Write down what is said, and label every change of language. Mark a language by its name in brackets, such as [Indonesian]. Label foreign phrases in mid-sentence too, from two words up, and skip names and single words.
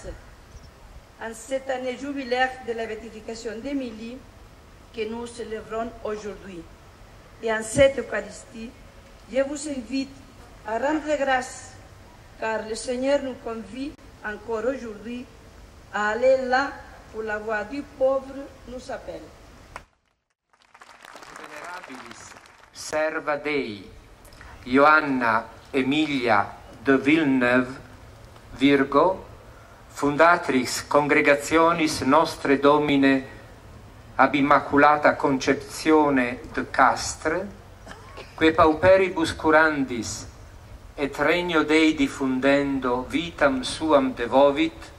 [French] En cette année jubilaire de la béatification d'Émilie que nous célébrons aujourd'hui. Et en cette Eucharistie, je vous invite à rendre grâce, car le Seigneur nous convie encore aujourd'hui à aller là où la voix du pauvre nous appelle. [Latin] Venerabilis serva Dei, Joanna Emilia de Villeneuve, Virgo, fundatrix congregationis Nostre Domine ab Immaculata Conceptione de Castres, que pauperibus curandis et regno Dei diffundendo vitam suam devovit,